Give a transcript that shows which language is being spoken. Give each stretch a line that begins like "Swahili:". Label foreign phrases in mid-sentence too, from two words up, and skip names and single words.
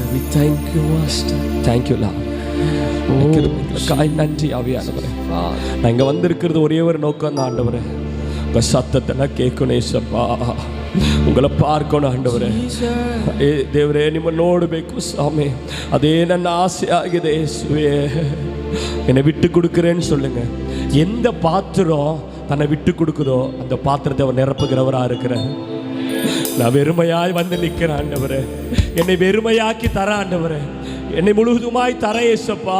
English: Thank you, Master.
Tamil: தேங்க்யூ லா. நன்றி ஆவியானவரே. நான் இங்க வந்திருக்கிறது ஒரே ஒரு நோக்கம் தான் ஆண்டவரே, உங்க சத்தத்தை நான் கேட்கணும் ஏசப்பா, உங்களை பார்க்கணும் ಆಂಡವರೇ.
Kannada: ದೇವರೇ ನಿಮ್ಮ ನೋಡಬೇಕು ಸ್ವಾಮಿ, ಅದೇ ನನ್ನ ಆಸೆ ಆಗಿದೆ ಯೇಸುವೆ.
Tamil: என்னை விட்டு கொடுக்குறேன்னு சொல்லுங்க. எந்த பாத்திரம் தன்னை விட்டு கொடுக்குதோ அந்த பாத்திரத்தை அவர் நிரப்புகிறவராக இருக்கிறார். நான் வெறுமையாய் வந்து நிற்கிறேன் ஆண்டவரே, என்னை வெறுமையாக்கி தர ஆண்டவரே, என்னை முழுவதுமாய் தர ஏசப்பா.